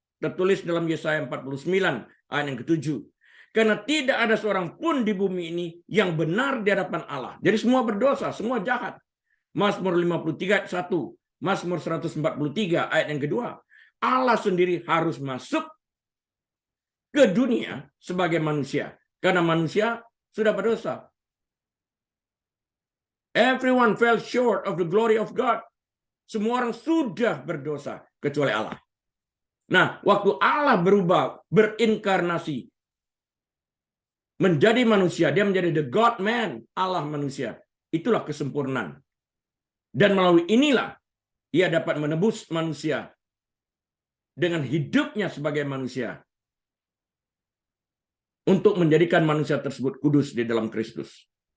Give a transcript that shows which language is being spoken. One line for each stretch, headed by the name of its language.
Indonesian: Tertulis dalam Yesaya 49 ayat yang ke-7. Karena tidak ada seorang pun di bumi ini yang benar di hadapan Allah. Jadi semua berdosa, semua jahat. Mazmur 53 ayat 1, Mazmur 143 ayat yang kedua. Allah sendiri harus masuk ke dunia sebagai manusia. Karena manusia sudah berdosa.
English: Everyone fell short of the glory of God.
Indonesian: Semua orang sudah berdosa kecuali Allah. Nah, waktu Allah berubah, berinkarnasi, menjadi manusia, dia menjadi the God man, Allah manusia. Itulah kesempurnaan. Dan melalui inilah ia dapat menebus manusia dengan hidupnya sebagai manusia untuk menjadikan manusia tersebut kudus di dalam Kristus.